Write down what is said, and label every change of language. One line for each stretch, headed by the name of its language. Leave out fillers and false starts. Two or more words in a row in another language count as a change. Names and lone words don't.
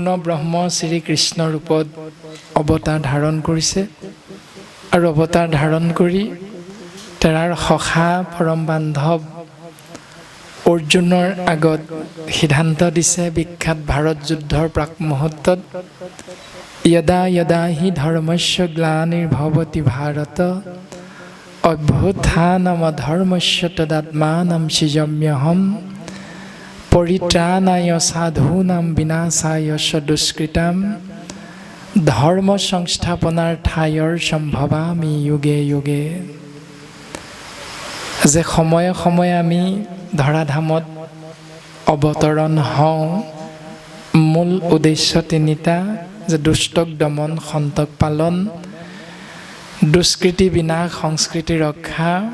Assamese: ব্ৰহ্ম শ্ৰীকৃষ্ণ ৰূপত অৱতাৰ ধাৰণ কৰিছে আৰু অৱতাৰ ধাৰণ কৰি তেৰাৰ সখা পৰম বান্ধৱ অৰ্জুনৰ আগত সিদ্ধান্ত দিছে বিখ্যাত ভাৰত যুদ্ধৰ প্ৰাক মুহূৰ্তত
Sanskrit: यदा यदा हि धर्मस्य ग्लानिर्भवति भारत अभ्युत्थानमधर्मस्य तदात्मानं सृजाम्यहं परित्राणाय साधूनां विनाशाय च दुष्कृतां धर्म संस्थापनार्थाय सम्भवामि युगे युगे।
Assamese: যে সময়ে সময়ে আমি ধৰাধামত অৱতৰণ হওঁ, মূল উদ্দেশ্য তিনিটা, যে দুষ্টক দমন, সন্তক পালন, দুষ্কৃতি বিনাশ, সংস্কৃতি ৰক্ষা।